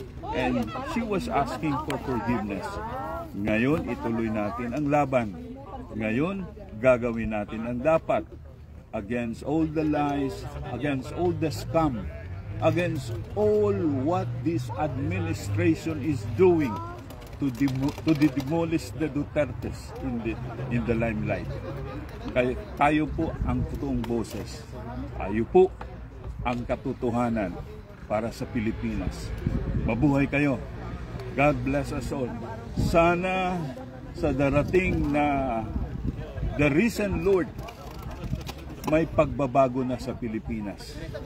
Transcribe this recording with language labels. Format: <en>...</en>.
<en>And she was asking for forgiveness.</en> <tl>Ngayon, ituloy natin ang laban. Ngayon, gagawin natin ang dapat</tl> <en>against all the lies, against all the scam, against all what this administration is doing to demolish the Dutertes in the limelight.</en> <tl>Tayo po ang totoong boses. Tayo po ang katotohanan para sa Pilipinas. Mabuhay kayo.</tl> <en>God bless us all.</en> <tl>Sana sa darating na the risen Lord, may pagbabago na sa Pilipinas.</tl>